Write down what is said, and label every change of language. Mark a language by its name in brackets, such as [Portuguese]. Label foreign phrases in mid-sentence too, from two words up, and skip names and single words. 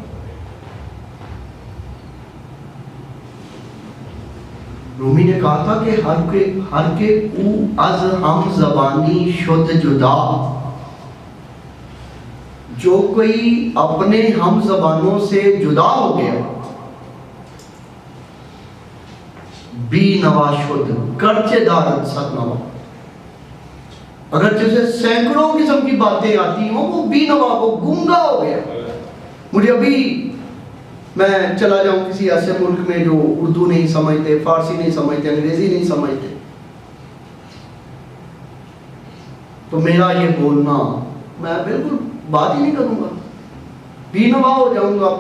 [Urdu] رومی نے کہا تھا کہ [Persian] ہر کے او از ہم زبانی شد جدا. [Urdu] جو کوئی اپنے ہم زبانوں سے جدا ہو گیا [Persian] بی نوا شد گرچہ دارد صد نوا. [Urdu] اگر جیسے سینکڑوں قسم کی باتیں آتی ہوں وہ بی نوا، وہ گونگا ہو گیا. مجھے ابھی میں چلا جاؤں کسی ایسے ملک میں جو اردو نہیں سمجھتے، فارسی نہیں سمجھتے، انگریزی نہیں سمجھتے، تو میرا یہ بولنا میں بالکل بات ہی نہیں کروں گا، بے نوا ہو جاؤں گا.